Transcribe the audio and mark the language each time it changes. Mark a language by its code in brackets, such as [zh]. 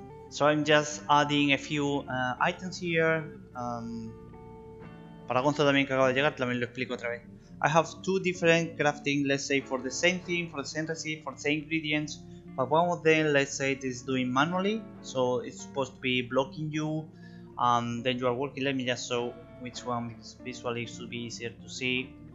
[en] So I'm just adding a few items here. [es] Para Gonzo también que acaba de llegar, también lo explico otra vez. [en] I have two different crafting, let's say for the same thing, for the same recipe, for the same ingredients. But one of them, let's say it is doing manually, so it's supposed to be blocking you. Then you are working. Let me just show which one visually should be easier to see.